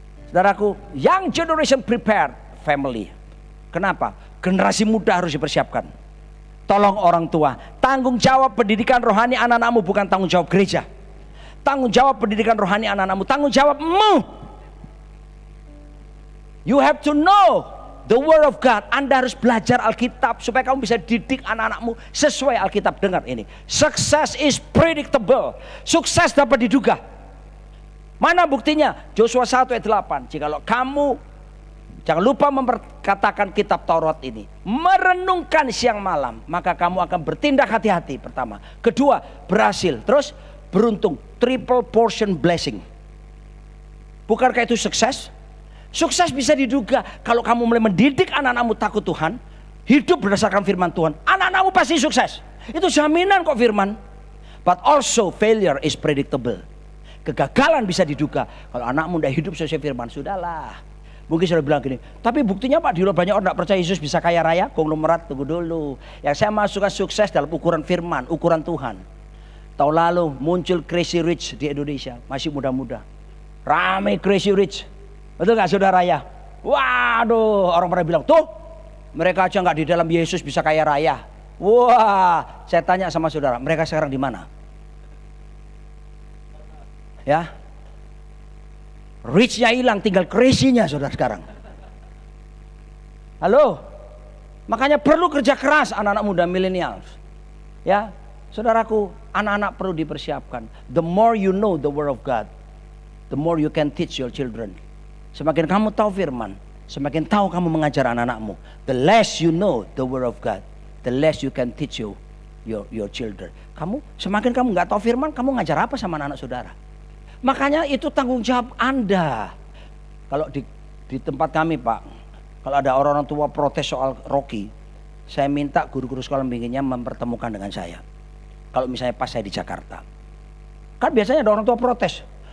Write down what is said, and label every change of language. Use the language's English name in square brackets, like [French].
[English] Saudaraku, young generation prepare family. [Indonesian] Kenapa? Generasi muda harus dipersiapkan. Tolong orang tua, tanggung jawab pendidikan rohani anak-anakmu bukan tanggung jawab gereja. Tanggung jawab pendidikan rohani anak-anakmu, tanggung jawabmu. [English] You have to know the word of God. [Indonesian] Anda harus belajar Alkitab supaya kamu bisa didik anak-anakmu sesuai Alkitab. Dengar ini, [English] success is predictable. [Indonesian] Sukses dapat diduga. Mana buktinya? Joshua 1 ayat 8. Jikalau kamu, jangan lupa memperkatakan kitab Taurat ini, merenungkan siang malam, maka kamu akan bertindak hati-hati. Pertama, kedua, berhasil, terus beruntung, [English] triple portion blessing. [Indonesian] Bukankah itu sukses? Sukses bisa diduga kalau kamu mulai mendidik anak-anakmu takut Tuhan, hidup berdasarkan firman Tuhan, anak-anakmu pasti sukses. Itu jaminan kok firman. [English] But also failure is predictable. [Indonesian] Kegagalan bisa diduga kalau anakmu tidak hidup sesuai firman. Sudahlah. Mungkin sudah bilang gini, tapi buktinya Pak, di luar banyak orang tidak percaya Yesus bisa kaya raya. Konglomerat, tunggu dulu. Yang saya masukkan sukses dalam ukuran firman, ukuran Tuhan. Tahun lalu muncul Crazy Rich di Indonesia, masih muda-muda. Ramai Crazy Rich. Betul gak saudara ya? Waduh, orang pada bilang, tuh mereka aja gak di dalam Yesus bisa kaya raya. Wah, saya tanya sama saudara, mereka sekarang di mana? Ya, rich-nya hilang, tinggal crazy-nya saudara sekarang. Halo, makanya perlu kerja keras anak-anak muda milenial. Ya, saudaraku, anak-anak perlu dipersiapkan. [English] The more you know the word of God, the more you can teach your children. [Indonesian] Semakin kamu tahu firman, semakin tahu kamu mengajar anak-anakmu. [English] The less you know the word of God, the less you can teach your children. [Indonesian] Semakin kamu nggak tahu firman, kamu ngajar apa sama anak-anak saudara? Makanya itu tanggung jawab Anda. Kalau di tempat kami, Pak, kalau ada orang-orang tua protes soal Rocky, saya minta guru-guru sekolah minggunya mempertemukan dengan saya. Kalau misalnya pas saya di Jakarta, kan biasanya ada orang tua protes.